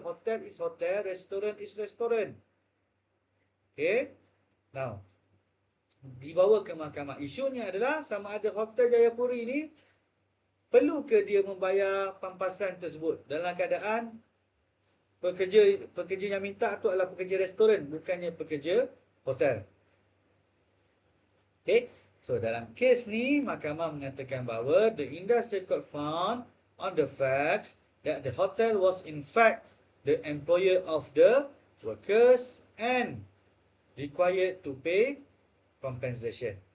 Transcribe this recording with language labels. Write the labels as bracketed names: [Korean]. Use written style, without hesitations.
[English] Hotel is hotel, restoran is restoran. [Malay] Okay. Now, dibawa ke mahkamah. Isunya adalah sama ada Hotel Jayapuri ini perlu ke dia membayar pampasan tersebut dalam keadaan pekerja yang minta tu adalah pekerja restoran, bukannya pekerja hotel. Okay. [English] So [Malay] dalam kes ni, mahkamah mengatakan bahawa [English] the Industrial Court found on the facts that the hotel was in fact the employer of the workers and required to pay compensation.